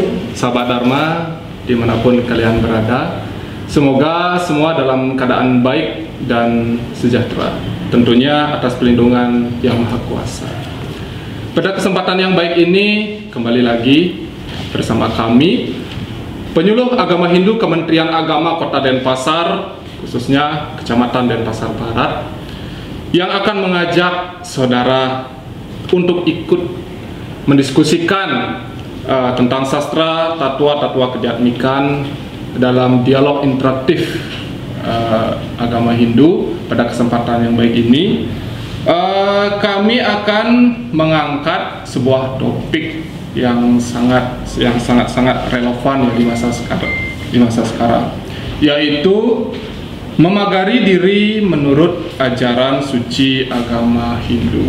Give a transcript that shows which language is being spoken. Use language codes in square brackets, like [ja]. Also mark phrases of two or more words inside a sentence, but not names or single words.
[id] Sahabat Dharma dimanapun kalian berada, semoga semua dalam keadaan baik dan sejahtera, tentunya atas perlindungan Yang Maha Kuasa. Pada kesempatan yang baik ini, kembali lagi bersama kami, penyuluh agama Hindu Kementerian Agama Kota Denpasar, khususnya Kecamatan Denpasar Barat, yang akan mengajak saudara untuk ikut mendiskusikan tentang sastra, tatwa kejaknikan dalam dialog interaktif agama Hindu. Pada kesempatan yang baik ini, kami akan mengangkat sebuah topik yang sangat relevan ya di masa sekarang, yaitu memagari diri menurut ajaran suci agama Hindu.